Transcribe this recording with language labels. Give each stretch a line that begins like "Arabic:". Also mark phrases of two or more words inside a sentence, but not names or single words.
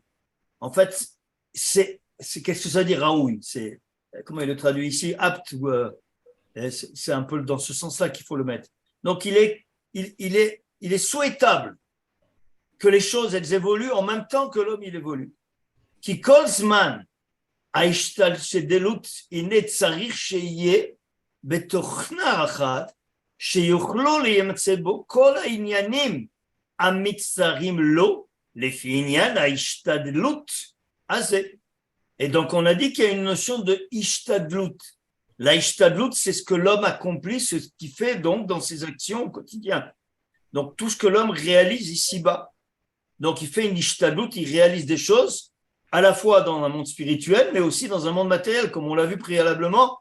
French: En fait, qu'est-ce que ça dit Raoui? C'est, comment il le traduit ici? Apte ou c'est un peu dans ce sens-là qu'il faut le mettre. Donc, il est souhaitable que les choses elles évoluent en même temps que l'homme il évolue.
Hebrew: כי כל זמן ההשתלשלות הנה צריך שיהיה בתוכנה אחת שיוכלו להימצא בו כל העניינים המצטרכים לו לפי עניין ההשתדלות הזה.
French: Et donc on a dit qu'il y a une notion de ishtadlut. La ishtadlut, c'est ce que l'homme accomplit, ce qu'il fait donc dans ses actions au quotidien. Donc tout ce que l'homme réalise ici-bas. Donc il fait une ishtadlut, il réalise des choses à la fois dans un monde spirituel, mais aussi dans un monde matériel, comme on l'a vu préalablement.